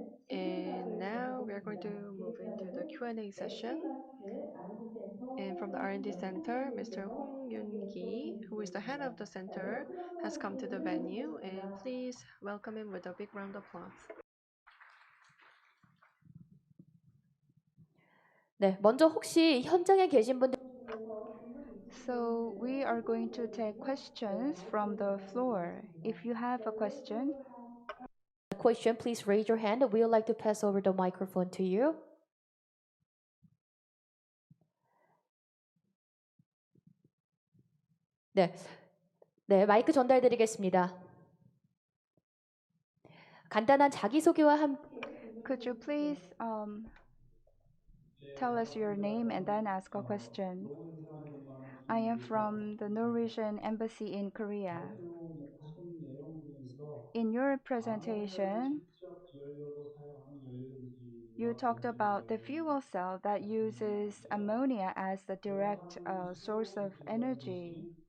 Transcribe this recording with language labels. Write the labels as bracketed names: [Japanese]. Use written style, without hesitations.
[English] And now we are going to move into the Q&A session. And from the R&D Center, Mr. Hong Yun-ki, who is the head of the center, has come to the venue. And please welcome him with a big round of applause. [Korean] 네, 먼저 혹시 현장에 계신 분들 [English] So we are going to take questions from the floor. If you have a question, please raise your hand. We would like to pass over the microphone to you. [Korean] 네, 네, 마이크 전달드리겠습니다. 간단한 자기소개와 함께 [English] could you please tell us your name and then ask a question? I am from the Norwegian Embassy in Korea. In your presentation, you talked about the fuel cell that uses ammonia as the direct source of energy.